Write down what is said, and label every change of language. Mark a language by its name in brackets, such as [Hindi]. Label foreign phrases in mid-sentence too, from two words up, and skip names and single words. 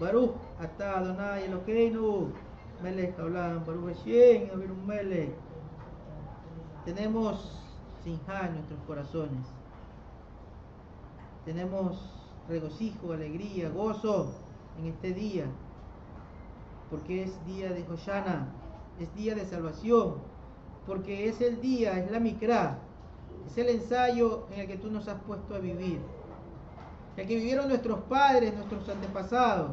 [Hebrew] אתה אדוני אלוהינו מלך העולם ברוך השם אבינו מלך. [Spanish] Tenemos Simjá en nuestros corazones. Tenemos regocijo, alegría, gozo en este día, porque es día de Hoshana, es día de salvación, porque es el día, es la Mikra, es el ensayo en el que tú nos has puesto a vivir, el que vivieron nuestros padres, nuestros antepasados.